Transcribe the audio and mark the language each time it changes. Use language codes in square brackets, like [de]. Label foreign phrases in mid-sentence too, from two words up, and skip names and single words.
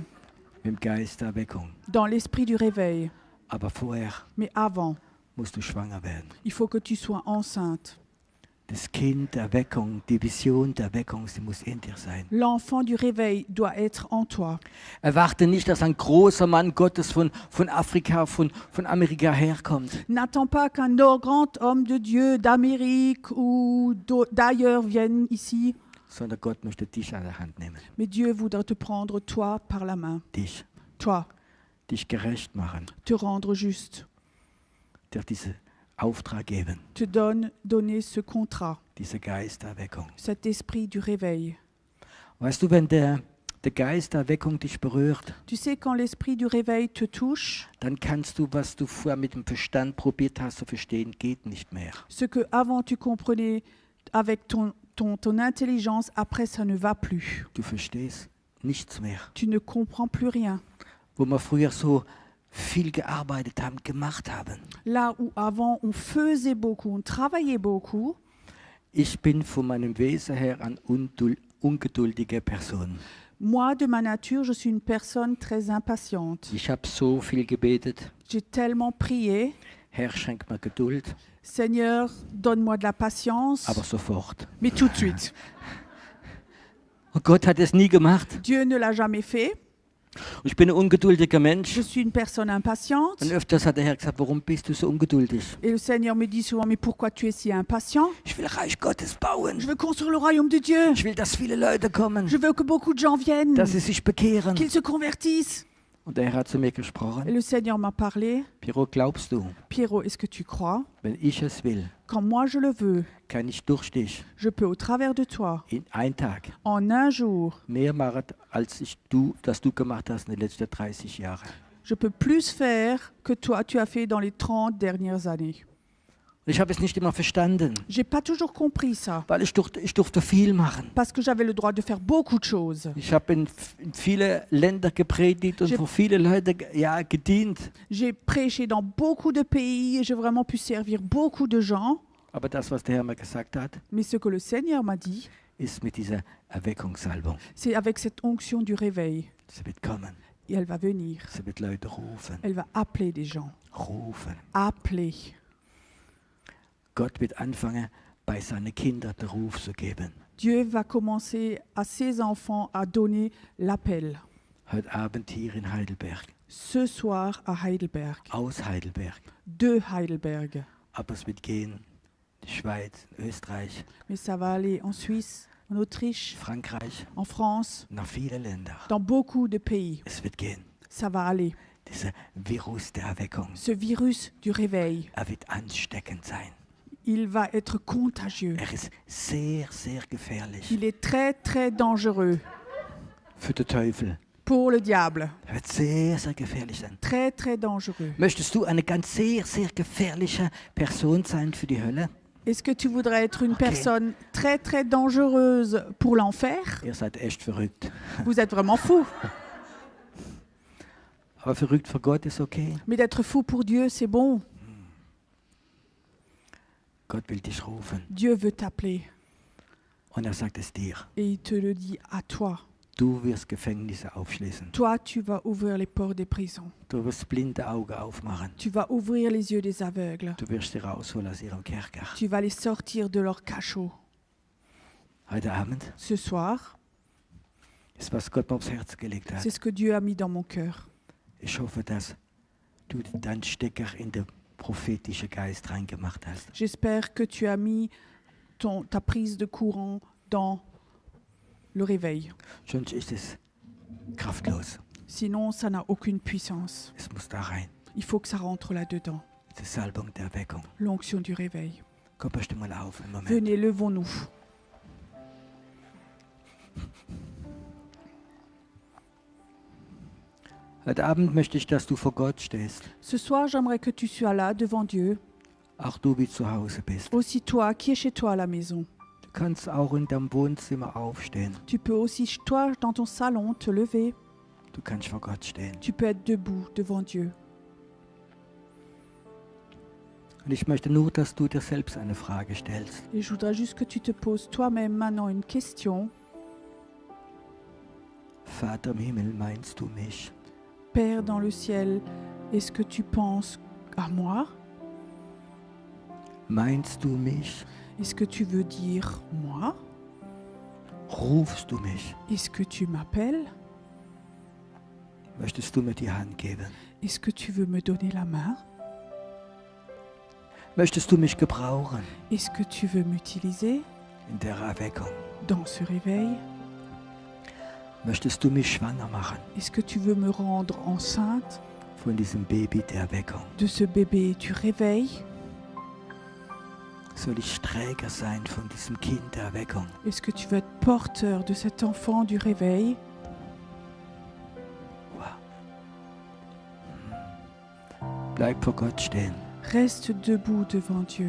[de] mit dem Geist der Erweckung. [fr] dans l'Esprit du réveil. [de] Aber vorher [fr] Mais avant, [de] musst du schwanger werden. [fr] il faut que tu sois enceinte. [de] Das Kind der Erweckung, die Vision der Erweckung, sie muss in dir sein. [fr] L'enfant du réveil doit être en toi. [de] Erwarte nicht, dass ein großer Mann Gottes von Afrika, von Amerika herkommt. [fr] N'attends pas qu'un grand homme de Dieu d'Amérique ou d'ailleurs vienne ici, [de] Sondern Gott möchte dich an der Hand nehmen. [fr] mais Dieu voudra te prendre toi par la main. [de] Dich gerecht machen, [fr] Te rendre juste, [de] dir diesen Auftrag geben, [fr] te donner ce contrat, [de] dieser Geist der Erweckung. [fr] cet esprit du réveil. [de] Weißt du, wenn der Geist der Erweckung dich berührt, [fr] Tu sais, quand l'esprit du réveil te touche, [de] dann kannst du, was du vorher mit dem Verstand probiert hast zu verstehen, geht nicht mehr. [fr] ce que avant tu comprenais avec ton intelligence, après ça ne va plus. [de] Du verstehst nichts mehr. [fr] Tu ne comprends plus rien. [de] Wo wir früher so viel gearbeitet haben, gemacht haben. [fr] Là où avant on faisait beaucoup, on travaillait beaucoup, [de] Ich bin von meinem Wesen her eine ungeduldige Person. [fr] moi de ma nature, je suis une personne très impatiente. [de] Ich habe so viel gebetet. [fr] J'ai tellement prié, [de] Herr, schenk mir Geduld, [fr] Seigneur, donne-moi de la patience, [de] aber sofort. [fr] mais tout de suite. [de] Und Gott hat es nie gemacht. [fr] Dieu ne l'a jamais fait. [de] Und ich bin ein ungeduldiger [fr] Je [de] Mensch. [fr] suis une personne impatiente. [de] Und öfters hat der Herr gesagt, warum bist du so ungeduldig? [fr] Et le Seigneur me dit souvent, mais pourquoi tu es si impatient? [de] Ich will Reich Gottes bauen. [fr] Je veux construire le royaume de Dieu. [de] Ich will, dass viele Leute kommen, [fr] Je veux que beaucoup de gens viennent, [de] dass sie sich bekehren. [fr] qu'ils se convertissent. [de] Und der Herr hat zu mir [fr] Et [de] gesprochen. [fr] le Seigneur m'a parlé. [de] Piro, glaubst du, [fr] Pierrot, est-ce que tu crois? [de] wenn ich es will, [fr] Quand moi je le veux, [de] kann ich durch dich [fr] je peux au travers de toi, [de] in einem Tag [fr] en un jour, [de] mehr machen, als das du gemacht hast in den letzten 30 Jahren. [fr] je peux plus faire que toi tu as fait dans les 30 dernières années. [de] Und ich habe es nicht immer verstanden, [fr] J'ai pas toujours compris ça, [de] weil ich durfte viel machen. [fr] parce que j'avais le droit de faire beaucoup de choses. [de] Ich habe in viele Länder gepredigt und [fr] Je- [de] für viele Leute gedient. [fr] J'ai prêché dans beaucoup de pays et j'ai vraiment pu servir beaucoup de gens. [de] Aber das, was der Herr mir gesagt hat, [fr] Mais ce que le Seigneur m'a dit, [de] ist mit dieser Erweckungssalbung. [fr] c'est avec cette onction du réveil. [de] Sie wird kommen. [fr] et elle va venir. [de] Sie wird Leute rufen. [fr] Elle va appeler des gens. [de] Rufen. [fr] Appeler. [de] Gott wird anfangen, bei seinen Kindern den Ruf zu geben. [fr] Dieu va commencer à ses enfants à donner l'appel. [de] Heute Abend hier in Heidelberg. [fr] Ce soir à Heidelberg. [de] Aus Heidelberg. [fr] De Heidelberg. [de] Aber es wird gehen in die Schweiz, Österreich, [fr] Mais ça va aller en Suisse, en Autriche, [de] Frankreich, [fr] en France, [de] nach vielen Ländern. [fr] dans beaucoup de pays. [de] Es wird gehen. [fr] Ça va aller. [de] Dieser Virus der Erweckung, [fr] Ce virus du réveil, [de] wird ansteckend sein. [fr] il va être contagieux. [de] Ist sehr, sehr gefährlich [fr] Il est très, très dangereux [de] für den Teufel. [fr] pour le diable. [de] Wird sehr, sehr gefährlich sein. [fr] Très, très dangereux. [de] Möchtest du eine ganz sehr, sehr gefährliche Person sein für die Hölle? [fr] Est-ce que tu voudrais être une personne très, très dangereuse pour l'enfer? [de] Ihr seid echt verrückt. [fr] Vous êtes vraiment fou. [de] Aber verrückt für Gott ist okay. [fr] Mais d'être fou pour Dieu, c'est bon. [de] Gott will dich rufen. [fr] Dieu veut t'appeler [de] Und sagt es dir. [fr] et il te le dit à toi. [de] Du wirst Gefängnisse aufschließen. [fr] Toi, tu vas ouvrir les portes des prisons. [de] Du wirst blinde Augen aufmachen. [fr] Tu vas ouvrir les yeux des aveugles. [de] Du wirst sie rausholen aus ihrem Kerker. [fr] Tu vas les sortir de leur cachot. [de] Heute Abend [fr] Ce soir, [de] ist, was Gott mir aufs Herz gelegt hat. [fr] c'est ce que Dieu a mis dans mon cœur. [de] Ich hoffe, dass du deinen Stecker in den prophetischen Geist reingemacht hast. [fr] J'espère que tu as mis ta prise de courant dans le réveil. [de] Sonst ist es kraftlos. [fr] Sinon, ça n'a aucune puissance. [de] Es muss da rein. [fr] Il faut que ça rentre là-dedans. [de] Die Salbung der Erweckung. [fr] L'onction du réveil. [de] Komm, steh mal auf im Moment. [fr] Venez, levons-nous. [de] Heute Abend möchte ich, dass du vor Gott stehst. [fr] Ce soir, j'aimerais que tu sois là devant Dieu. [de] Auch du wie zu Hause bist. [fr] Aussi toi, qui es chez toi à la maison. [de] Du kannst auch in deinem Wohnzimmer aufstehen. [fr] Tu peux aussi, toi, dans ton salon, te lever. [de] Du kannst vor Gott stehen. [fr] Tu peux être debout devant Dieu. [de] Und ich möchte nur, dass du dir selbst eine Frage stellst. [fr] Et je voudrais juste que tu te poses toi-même maintenant une question. [de] Vater im Himmel, meinst du mich? [fr] Père dans le ciel, est-ce que tu penses à moi? [de] Meinst du mich? [fr] Est-ce que tu veux dire moi? [de] Rufst du mich? [fr] Est-ce que tu m'appelles? [de] Möchtest du mir die Hand geben? [fr] Est-ce que tu veux me donner la main? [de] Möchtest du mich gebrauchen [fr] Est-ce que tu veux m'utiliser [de] in der Erweckung? [fr] dans ce réveil? [de] Möchtest du mich schwanger machen [fr] Est-ce que tu veux me rendre enceinte [de] von diesem Baby der Erweckung? [fr] de ce bébé du réveil? [de] Soll ich Träger sein von diesem Kind der Erweckung? [fr] Est-ce que tu veux être porteur de cet enfant du réveil? [de] Bleib vor Gott stehen, [fr] Reste debout devant Dieu,